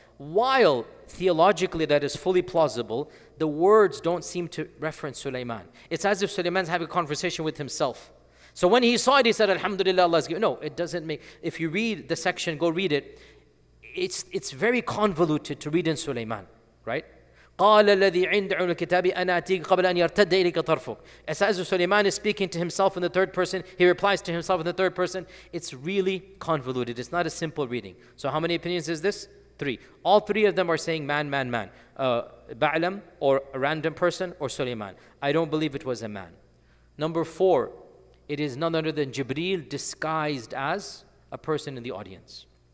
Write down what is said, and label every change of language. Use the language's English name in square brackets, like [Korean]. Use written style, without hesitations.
[English] While theologically that is fully plausible, the words don't seem to reference Suleiman. It's as if Suleiman's having a conversation with himself. So when he saw it, he said, Alhamdulillah, Allah's given. No, it doesn't make, if you read the section, go read it. It's very convoluted to read in Suleiman, right? [Arabic] قال الذي عند علم الكتاب أنا أتيك قبل أن يرتد إليك طرفك. [English] It's as if Suleiman is speaking to himself in the third person. He replies to himself in the third person. It's really convoluted. It's not a simple reading. So how many opinions is this? 3. All 3 of them are saying man. Ba'lam, or a random person, or Suleiman. I don't believe it was a man. Number 4, it is none other than Jibreel disguised as a person in the audience.